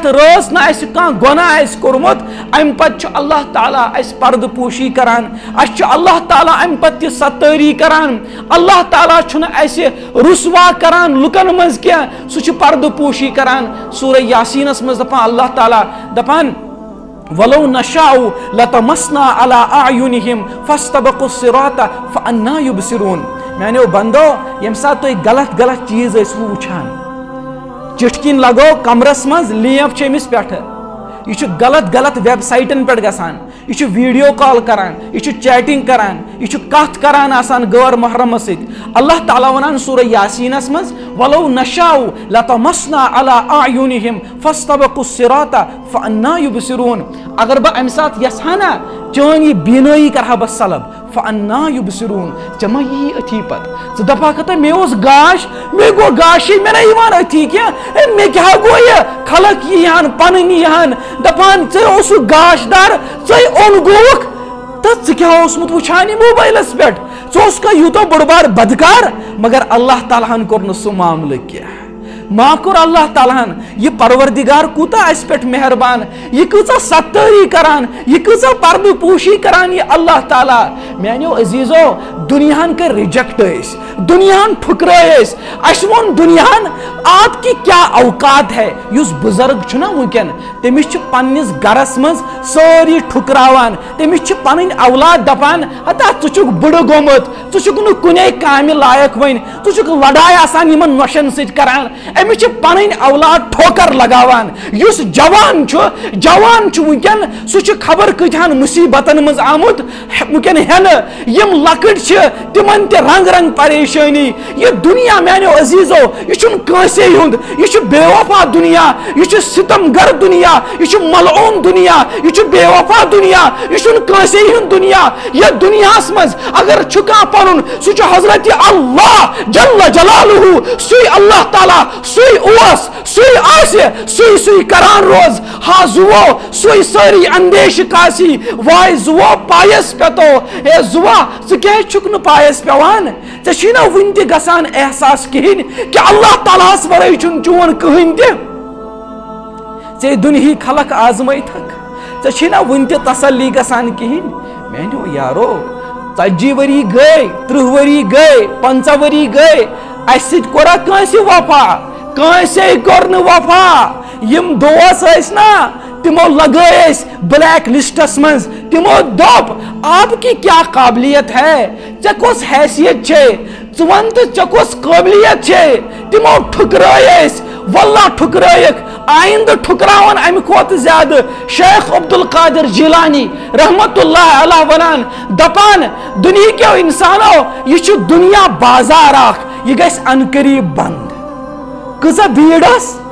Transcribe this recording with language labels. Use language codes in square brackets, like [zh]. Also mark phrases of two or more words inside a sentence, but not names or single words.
[ks] رٲژ نہٕ اسہِ کانٛہہ گۄناہ آسہِ کوٚرمُت امہِ پتہٕ چھُ اللہ تعالیٰ اسہِ پردٕ پوشی کران اسہِ چھُ اللہ تعالیٰ امہِ پتہٕ تہِ ستٲری کران اللہ تعالیٰ چھُنہٕ اسہِ رسوا کران لُکن منٛز کینٛہہ سُہ چھُ پردٕ پوشی کران سورہ یاسینس منٛز دپان اللہ تعالیٰ دپان [ar] ولو نشاء لتمسنا على اعينهم فاستبقوا الصراط فانا يبصرون [ks] میانیو بندو یم سات تُہۍ غلط چیز ٲسوٕ وٕچھان چٹکن لگو کمرس منٛز لیپ چھِ أمِس پٮ۪ٹھٕ یہ چھُ غلط ویب سائٹن پٮ۪ٹھ گژھان یہ چھُ ویڈیو کال کران یہ چھُ چیٹنگ کران یہ چھُ کتھ کران آسان غٲر محرمس سۭتۍ اللہ تعالیٰ ونان سورہ یاسینس منٛز [ar] ولو نشاء لتمسنا على اعينهم فاستبقوا الصراط فانا يبصرون [ks] اگر بہ امہ سات یژھا نا چٲنۍ یہ بینٲیی کرہا بہ سلب [ar] فانا يبصرون [ks] ژےٚ ما یی أتھی پتہٕ ژٕ دپاکھا مےٚ اوس گاش مےٚ گوٚو گاشٕے مےٚ نا یِوان أتھی کینٛہہ مےٚ کیٛاہ گوٚو یہِ خلق ییٖہن پنٕنۍ ییٖہن دپان ژےٚ اوسُکھ گاش دار ژٕ اوٚن گوٚوُکھ تہٕ ژٕ کیٛاہ اوسمُت وٕچھان یہِ موبایلس پٮ۪ٹھ ژٕ اوسکھا یوٗتاہ بوٚڑ بار بدکار مگر اللہ تعالیٰ ہن کوٚر نہٕ سُہ معاملہٕ کینٛہہ ما کوٚر اللہ تعالیٰ ہن یہ پروردگار کوٗتاہ اسہِ پٮ۪ٹھ مہربان یہ کۭژاہ ستٲری کران یہ کۭژاہ پردٕ پوشی کران یہ اللہ تعالیٰ میانیو عزیزو دنیاہن کر ریجیکٹ أسۍ دنیاہن ٹھکرٲے أسۍ اسہِ ووٚن دنیاہن [ur] آپ کی کیا اوقات ہے [ks] یُس بزرگ چھُ نا وٕنکٮ۪ن تٔمِس چھِ پننِس گرس منٛز سٲری ٹھُکراوان تٔمِس چھِ پنٕنۍ اولاد دپان ہتا ژٕ چھُکھ بٕڑٕ گوٚمُت ژٕ چھُکھ نہٕ کُنے کامہِ لایق وۄنۍ ژٕ چھُکھ لڑاے آسان یِمن نۄشن سۭتۍ کران أمِس چھِ پنٕنۍ اولاد ٹھوکر لگاوان یُس جوان چھُ وٕنکٮ۪ن سُہ چھُ خبر کۭتہن مُصیبتن منٛز آمُت وٕنکٮ۪ن ہٮ۪نہٕ یِم لۄکٕٹۍ چھِ تِمن تہِ رنگ پریشٲنی یہ دنیا میانیو عزیزو یہ چھُنہٕ کٲنٛسے ہُنٛد یہ چھُ بے وفا دنیا یہ چھُ ستم گر دنیا یہ چھُ ملعون دنیا یہ چھُ بے وفا دنیا یہ چھُنہٕ کٲنٛسے ہُنٛد دنیا یتھ دنیاہس منٛز اگر چھُ کانٛہہ پنُن سُہ چھُ حضرت اللہ جل جلالہ سُے اللہ تعالیٰ سُے اوس سُے آسہِ سُے کران روز ہا زُوو سُے سٲری اندیش کاسی وائے زُوو پایس پٮ۪تو ہے زُوا ژٕ کیٛازِ چھُکھ نہٕ پایس پٮ۪وان ژےٚ چھُے نا وُنہِ تہِ گژھان احساس کِہیٖنۍ کہ اللہ تعالیٰ ہس ورٲے چھُنہٕ چون کٕہٕنۍ تہِ ژےٚ دُنہِکۍ خلق آزمٲیتھکھ ژےٚ چھے نا وُنہِ تہِ تسلی گژھان کِہیٖنۍ میانیو یارو 40 ؤری گٔے 30 ؤری گٔے 50 ؤری گٔے اسہِ سۭتۍ کوٚرا کٲنٛسہِ وفا کٲنٛسے کوٚر نہٕ وفا یِم دوس ٲسۍ نا تمو لگٲے أسۍ بلیک لسٹس منٛز تمو دوٚپ [ur] آپ کی کیا قابلیت ہے [ks] ژےٚ کۄس حیثیت چھے ژٕ وَن تہٕ ژےٚ کۄس قٲبلیت چھے تمو ٹھُکرٲے أسۍ واللہ ٹھُکرٲیِکھ آئندٕ ٹھُکراون امہِ کھۄتہٕ زیادٕ شیخ عبدالقادر جیلانی رحمت اللہ علیہ ونان دپان دُنہِکیو انسانو یہ چھُ دنیا بازار اکھ یہ گژھِ ان قریب بند کۭژاہ بیٖڑ ٲس